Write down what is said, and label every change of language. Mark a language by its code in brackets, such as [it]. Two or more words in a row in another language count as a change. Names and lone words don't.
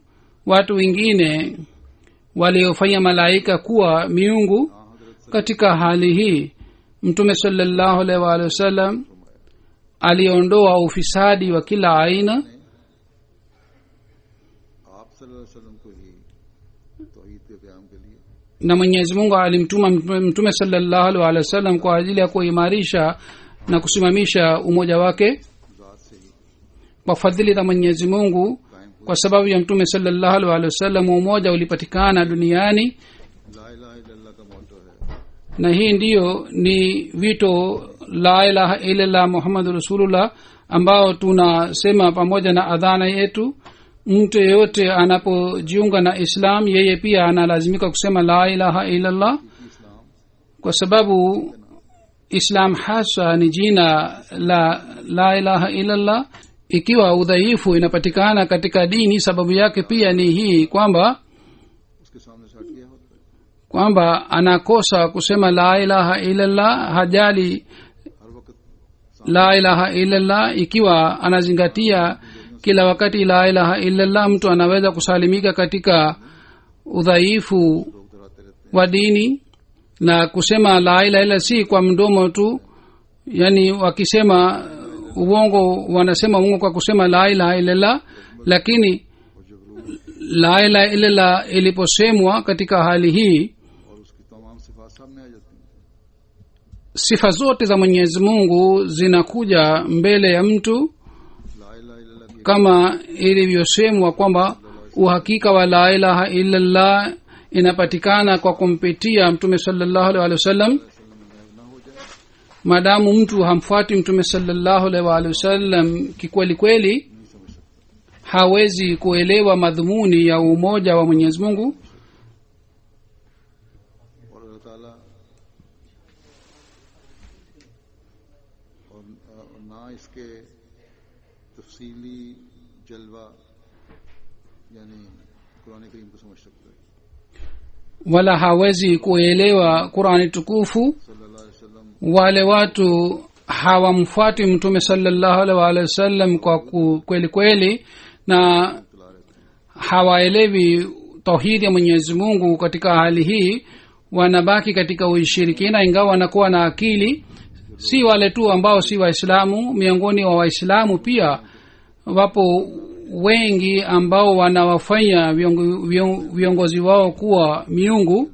[sw] watu wengine waliofanya malaika kuwa miungu. katika hali hii mtume [ar] صلى الله عليه وسلم [sw] aliondoa ufisadi wa kila aina. [ur] آپ [ar] صلى الله عليه وسلم [ur] کو ہی توحید کے قیام کے لیے [sw] na mwenyezi mungu alimtuma mtume [ar] صلى الله عليه وسلم [sw] kwa ajili ya kuimarisha na kusimamisha umoja wake. [ur] ذات سے ہی [sw] kwa fadhili za mwenyezi mungu, कायम kwa sababu ya mtume [ar] صلى الله عليه وسلم [sw] umoja ulipatikana duniani. [ar] لا إله إلا الله [ur] کا موٹو ہے [sw] na hii ndiyo ni wito [ar] لا إله إلا الله محمد رسول الله [sw] ambao tunasema pamoja na adhana yetu. mtu yeyote anapojiunga na islam yeye pia analazimika kusema [ar] لا إله إلا الله, [sw] इस्लाम kwa sababu islam hasa ni jina [ar] لا إله إلا الله. [sw] ikiwa udhaifu inapatikana katika dini, sababu yake pia ni hii kwamba [ur] اس کے سامنے سے ہٹ گیا ہوتا ہے [sw] kwamba anakosa kusema [ar] لا إله إلا الله, [sw] hajali [ur] ہر وقت [ar] لا إله إلا الله. [sw] ikiwa anazingatia kila wakati [ar] لا إله إلا الله, [sw] mtu anaweza kusalimika katika udhaifu [ur] لوگ ڈراتے رہتے [sw] wa dini. na kusema [ar] لا إله إلا الله [sw] si kwa mdomo tu, yani wakisema uongo wanasema uongo kwa kusema [ar] لا إله إلا الله, [sw] lakini [ur] ہیں اور جب روح [ar] لا إله إلا الله [sw] iliposemwa katika hali hii, [ur] اور اس کی تمام صفات سامنے آ جاتی ہیں [sw] sifa zote za mwenyezi mungu zinakuja mbele ya mtu, [ar] لا إله إلا الله [ur] کی [sw] kama ilivyosemwa kwamba uhakika wa [ar] لا إله إلا الله [sw] inapatikana kwa kumpitia mtume [ar] صلى الله عليه وسلم. [ur] وسلم میں نہ ہو جائے [sw] maadamu mtu hamfuati mtume [ar] صلى الله عليه وسلم [sw] kikweli kweli, [ur] نہیں سمجھ سکتا [sw] hawezi kuelewa madhumuni ya umoja wa mwenyezi mungu. [ur] اور اللہ تعالیٰ اور نہ اس کے تفصیلی جلوہ یعنی قرآن کریم کو سمجھ سکتا ہے [sw] wala hawezi kuelewa qurani tukufu. [ar] صلى الله عليه وسلم [sw] wale watu hawamfuati mtume [ar] صلى الله عليه وسلم [sw] kwa kweli kweli, na [ur] تلا رہتے ہیں [sw] hawaelewi tauhidi ya mwenyezi mungu. katika hali hii wanabaki katika ushirikina, ingawa wanakuwa na akili. si wale tu ambao si waislamu, miongoni wa waislamu pia wapo wengi ambao wanawafanya viongozi wao kuwa miungu.